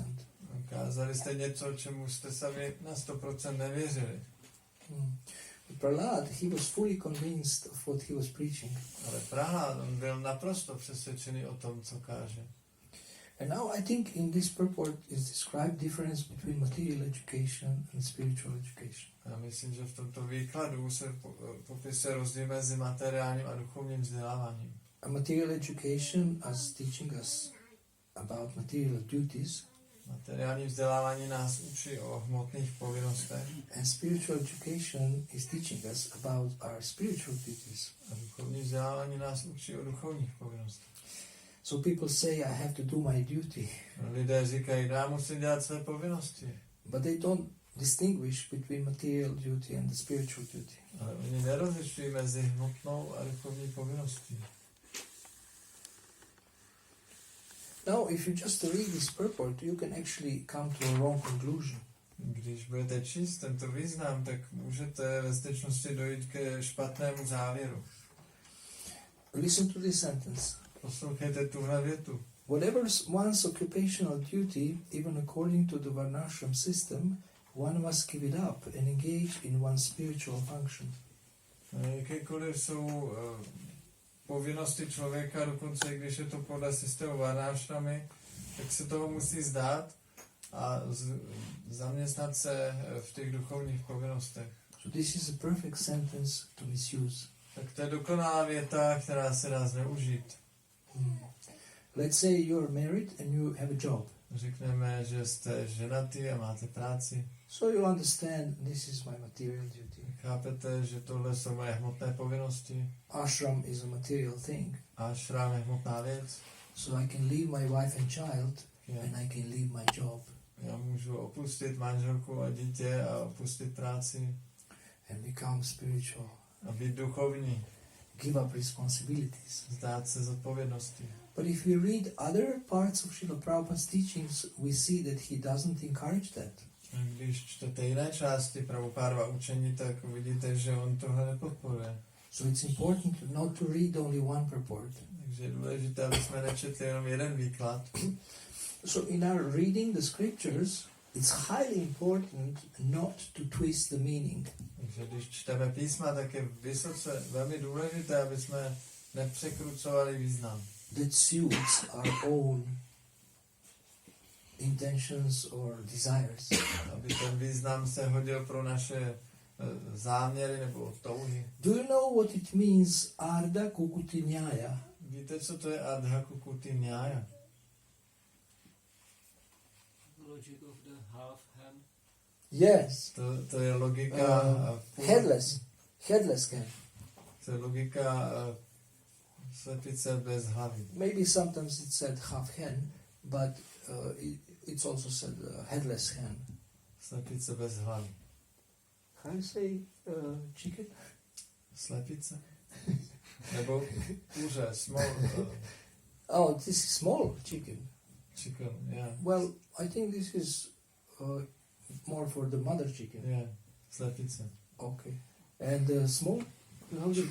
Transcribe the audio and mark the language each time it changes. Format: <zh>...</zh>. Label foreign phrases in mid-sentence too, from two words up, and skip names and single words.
<cs>Kázali jste něco, čemu jste sami na 100% nevěřili.</cs> <en>But Prahlad, he was fully convinced of what he was preaching.</en> <cs>Ale Prahlad, on byl naprosto přesvědčený o tom, co káže.</cs> <en>And now I think in this purport is described difference between material education and spiritual education.</en> <cs>Já myslím, že v tomto výkladu se popisuje rozdíl mezi materiálním a duchovním vzděláváním.</cs> <en>A material education as teaching us about material duties.</en> <cs>Materiální vzdělávání nás učí o hmotných povinnostech.</cs> <en>And spiritual education is teaching us about our spiritual duties.</en> <cs>A duchovní vzdělávání nás učí o duchovních povinnostech.</cs> <en>So people say I have to do my duty.</en> <cs>Lidé říkají, já musím dělat své povinnosti.</cs> <en>But they don't distinguish between material duty and the spiritual duty.</en> <cs>Ale oni nerozlišují mezi hmotnou a duchovní povinností.</cs> <en>Now, if you just read this purport, you can actually come to a wrong conclusion.</en> <cs>Když budete číst tento význam, tak můžete ve skutečnosti dojít ke špatnému závěru.</cs> <en>Listen to this sentence.</en> <cs>Poslouchejte tuhle větu.</cs> <en>Whatever one's occupational duty, even according to the Varnashram system, one must give it up and engage in one's spiritual function.</en> <cs>Jakékoliv jsou povinnosti člověka, dokonce i když je to podle systému Varnashramy, tak se toho musí zdát a zaměstnat se v těch duchovních povinnostech.</cs> <en>So this is a perfect sentence to misuse.</en> <cs>Tak to je dokonalá věta, která se dá zneužít.</cs> <en>Let's say you are married and you have a job.</en> <cs>Řekneme, že jste ženatý a máte práci.</cs> <en>So you understand this is my material duty.</en> <cs>Chápete, že tohle jsou moje hmotné povinnosti.</cs> <en>Ashram is a material thing.</en> <cs>Ashram je hmotná věc.</cs> <en>So I can leave my wife and child Yeah. and I can leave my job.</en> <cs>Já můžu opustit manželku a dítě a opustit práci</cs> <en>And become spiritual.</en> <cs>a být duchovní.</cs> <en>Give up responsibilities.</en> <cs>Zdát se zodpovědnosti.</cs> <en>But if we read other parts of Srila Prabhupada's teachings, we see that he doesn't encourage that.</en> <cs>Když čtete jiné části Prabhupádova učení, tak uvidíte, že on tohle nepodporuje.</cs> <en>So it's important not to read only one purport.</en> <cs>Takže je důležité, aby jsme nečetli jenom jeden výklad.</cs> <en>So in our reading the scriptures, it's highly important not to twist the meaning.</en> <cs>Takže když čteme písma, tak je vysoce velmi důležité, aby jsme nepřekrucovali význam.</cs> <en>That suits our own intentions or desires.</en> <cs>Aby ten význam se hodil pro naše záměry nebo touhy.</cs> <en>Do you know what it means Ardha Kukuti Nyaya?</en> <cs>Víte, co to je Ardha Kukuti Nyaya?</cs> <en>Logic of the half hand. Yes.</en> <cs>To je logika...</cs> <en>Headless can.</en> <cs>To je logika slepice bez hlavy.</cs> <en>Maybe sometimes it's said half hen, but it's also said headless hen.</en> <cs>Slepice bez hlavy.</cs> <en>How you say chicken?</en> <cs>Slepice? Nebo kuře,</cs> <en>small Oh, this is small chicken. chicken, yeah. Well, I think this is more for the mother chicken. Yeah, slepice. Okay. And small? How do you...</en>